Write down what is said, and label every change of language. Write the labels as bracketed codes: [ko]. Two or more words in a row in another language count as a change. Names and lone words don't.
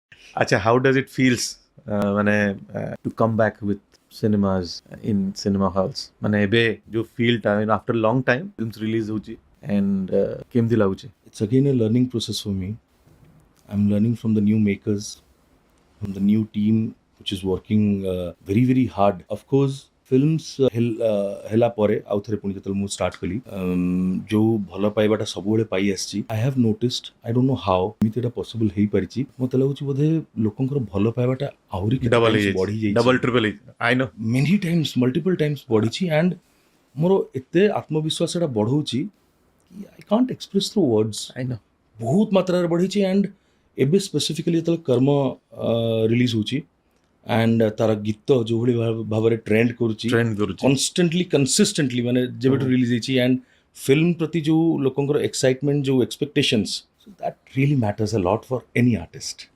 [en] Acha, how does it feels মানে to come back with cinemas in cinema halls [or] ମାନେ ଏବେ ଯୋ [en] feel ଟା after long time films release होची and [or] କେମିତି ଲାଗୁଛି? [en] It's again a learning process for me. I'm learning from the new makers, from the new team which is working very very hard. Of course, [or] films ହେଲା ପରେ ଆଉ ଥରେ ପୁଣି ଯେତେବେଳେ ମୁଁ ଷ୍ଟାର୍ଟ କଲି ଯୋଉ ଭଲ ପାଇବାଟା ସବୁବେଳେ ପାଇ ଆସିଛି, [en] I have noticed, I don't know how [or] ଏମିତି ଏଟା ପସିବଲ ହେଇପାରିଛି, ମତେ ଲାଗୁଛି ବୋଧେ ଲୋକଙ୍କର ଭଲ ପାଇବାଟା ଆହୁରି କେତେ ଡବଲ times ହେଇଯାଇଛି, ବଢି ଯାଇଛି, [en] double triple [or] ହେଇଛି, [en] I know. many times, multiple times ବଢିଛି and [or] ମୋର ଏତେ ଆତ୍ମବିଶ୍ୱାସ ଏଟା ବଢଉଛି କି [en] I can't express through words. I know. [or] ବହୁତ ମାତ୍ରାରେ ବଢିଛି and ଏବେ ସ୍ପେସିଫିକାଲି ଯେତେବେଳେ କର୍ମ ରିଲିଜ ହେଉଛି and ତାର ଗୀତ ଯୋଉଭଳି ଭାବରେ ଟ୍ରେଣ୍ଡ କରୁଛି [en] constantly consistently [or] ମାନେ ଯେବେଠୁ ରିଲିଜ ହେଇଛି and ଫିଲ୍ମ ପ୍ରତି ଯୋଉ ଲୋକଙ୍କର ଏକ୍ସାଇଟମେଣ୍ଟ ଯୋଉ ଏକ୍ସପେକ୍ଟେସନ୍ସ, [en] so that really matters a lot for any artist.